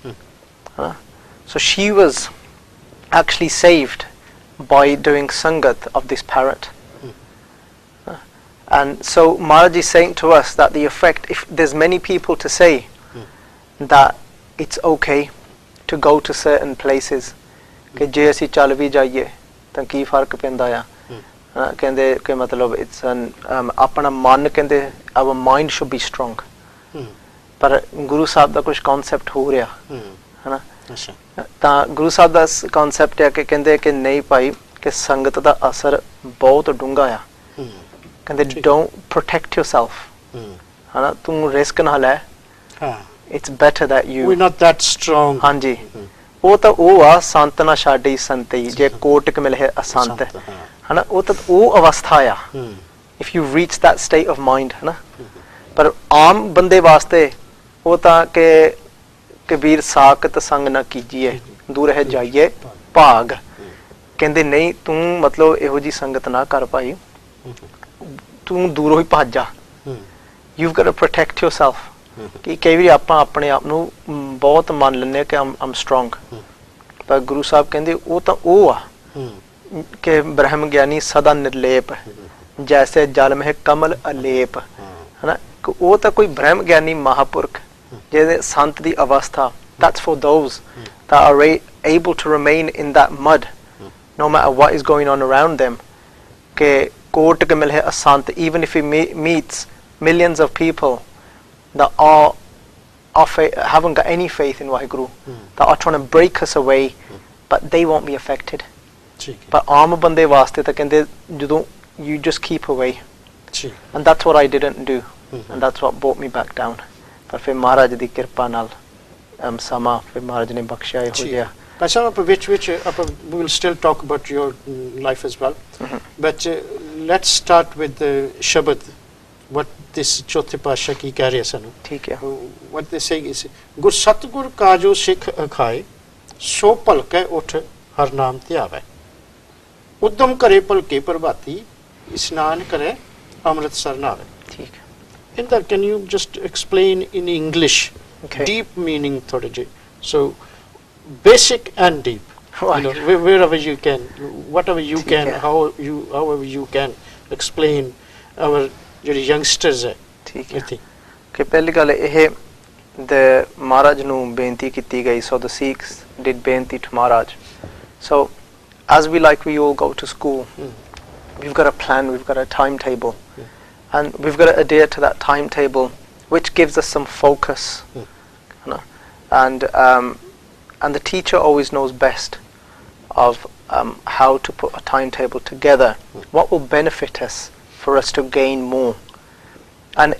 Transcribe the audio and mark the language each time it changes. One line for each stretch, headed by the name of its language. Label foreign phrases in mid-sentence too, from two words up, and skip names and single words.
English: so she was actually saved by doing sangat of this parrot and so Maharaj is saying to us that the effect if there's many people to say that it's okay to go to certain places
Punjabi: ਕਿ ਜੇ ਅਸੀਂ ਚੱਲ ਵੀ ਜਾਈਏ ਤਾਂ ਕੀ ਫਰਕ ਪੈਂਦਾ ਆ ਕਹਿੰਦੇ ਕਿ ਮਤਲਬ it's ਆਪਣਾ ਮਨ ਕਹਿੰਦੇ
English: our mind should be strong
Punjabi: ਪਰ ਗੁਰੂ ਸਾਹਿਬ ਦਾ ਕੁਝ ਕਨਸੈਪਟ ਹੋ ਰਿਹਾ ਹੈ ਨਾ ਤਾਂ ਗੁਰੂ ਸਾਹਿਬ ਦਾ ਕਨਸੈਪਟ ਹੈ ਕਿ ਕਹਿੰਦੇ ਕਿ ਨਹੀਂ ਭਾਈ ਕਿ ਸੰਗਤ ਦਾ ਅਸਰ ਬਹੁਤ ਡੂੰਘਾ ਆ ਕਹਿੰਦੇ
English: don't protect yourself
Punjabi: ਹੈ ਨਾ ਤੂੰ ਰਿਸਕ ਨਾ ਲੈ
English: it's better that you we're not that strong
Punjabi: ਹਾਂਜੀ ਉਹ ਤਾਂ ਉਹ ਆ ਸੰਤ ਨਾ ਛਾਡੀ ਸੰਤੀ ਜੇ ਕੋਟਕ ਮਿਲੇ ਅਸੰਤ ਹੈ ਨਾ ਉਹ ਤਾਂ ਉਹ ਅਵਸਥਾ ਆ
English: if you reach that state of mind
Punjabi: ਹੈ ਨਾ ਪਰ ਆਮ ਬੰਦੇ ਵਾਸਤੇ ਉਹ ਤਾਂ ਕਿ ਕਬੀਰ ਸਾਖਤ ਸੰਗ ਨਾ ਕੀਜੀਏ ਦੂਰ ਹੈ ਜਾਈਏ ਭਾਗ ਕਹਿੰਦੇ ਨਹੀਂ ਤੂੰ ਮਤਲਬ ਇਹੋ ਜੀ ਸੰਗਤ ਨਾ ਕਰ ਭਾਈ ਤੂੰ ਦੂਰੋਂ ਹੀ ਭੱਜ ਜਾ
English: you've got to protect yourself
Punjabi: ਕਿ ਕਈ ਵਾਰੀ ਆਪਾਂ ਆਪਣੇ ਆਪ ਨੂੰ ਬਹੁਤ ਮੰਨ ਲੈਂਦੇ ਕਿ
English: I'm strong
Punjabi: ਪਰ ਗੁਰੂ ਸਾਹਿਬ ਕਹਿੰਦੇ ਉਹ ਤਾਂ ਉਹ ਆ ਕਿ ਬ੍ਰਹਮ ਗਿਆਨੀ ਸਦਾ ਨਿਰਲੇਪ ਜੈਸੇ ਜਲ ਮਹਿ ਕਮਲ ਅਲੇਪ ਹਨਾ ਉਹ ਤਾਂ ਕੋਈ ਬ੍ਰਹਮ ਗਿਆਨੀ ਮਹਾਪੁਰਖ ਜਿਹਦੇ ਸੰਤ ਦੀ ਅਵਸਥਾ
English: that's for those that are able to remain in that mud no matter what is going on around them
Punjabi: ਕਿ ਕੋਟ ਕੇ ਮਿਲੇ ਅਸੰਤ
English: even if he meets millions of people that haven't got any faith in Waheguru that are trying to break us away but they won't be affected but
Punjabi: ਆਮ ਬੰਦੇ ਵਾਸਤੇ ਤਾਂ ਕਹਿੰਦੇ ਜਦੋਂ
English: you just keep away and that's what I didn't do and that's what brought me back down
Punjabi: ਪਰ ਫਿਰ ਮਹਾਰਾਜ ਦੀ ਕਿਰਪਾ ਨਾਲ ਸਮਾਂ ਫਿਰ ਮਹਾਰਾਜ ਨੇ ਬਖਸ਼ਿਆ ਇਹੋ ਜਿਹਾ
English: which we will still talk about your life as well but let's start with the Shabad what this
Punjabi: ਚੌਥੇ ਪਾਤਸ਼ਾਹ ਕੀ ਕਹਿ ਰਿਹਾ ਸਾਨੂੰ ਠੀਕ ਹੈ
English: what they say is
Punjabi: ਗੁਰ ਸਤਿਗੁਰ ਕਾਜੋ ਸਿੱਖ ਅਖਾਏ ਸੋ ਭਲਕੈ ਉਠ ਹਰ ਨਾਮ ਧਿਆਵੈ ਉਦਮ ਕਰੇ ਭਲਕੇ ਪ੍ਰਭਾਤੀ ਇਸ਼ਨਾਨ ਕਰੇ ਅੰਮ੍ਰਿਤਸਰ ਨਾਵੇ ਠੀਕ
English: in that can you just explain in English deep meaning
Punjabi: ਥੋੜ੍ਹੇ ਜੇ
English: so basic and deep wherever you can whatever you can however you can explain our ਜਿਹੜੇ youngsters ਹੈ
Punjabi: ਠੀਕ ਹੈ ਕਿ ਪਹਿਲੀ ਗੱਲ ਇਹ
English: the
Punjabi: ਮਹਾਰਾਜ ਨੂੰ ਬੇਨਤੀ ਕੀਤੀ ਗਈ
English: so the Sikhs did ਬੇਨਤੀ to Maharaj so as we all go to school we've got a plan we've got a timetable and we've got to adhere to that timetable which gives us some focus you know and the teacher always knows best of how to put a timetable together what will benefit us for us to gain more and